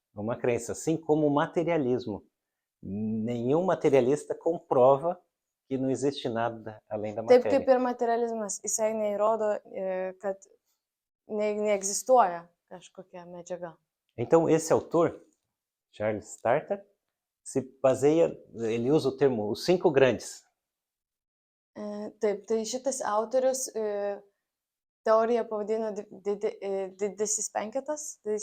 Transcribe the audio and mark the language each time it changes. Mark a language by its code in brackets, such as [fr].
[pt] É uma crença, assim como o materialismo. Nenhum materialista comprova que não existe nada além da matéria. [lt] Taip kaip ir materializmas, jisai neįrodo, kad neegzistuoja kažkokia medžiaga. [pt] Então esse autor, Charles Tarter, se baseia, ele usa o termo os 5 grandes. [lt] Taip, tai šitas autorius teoriją pavadino didysis penketas.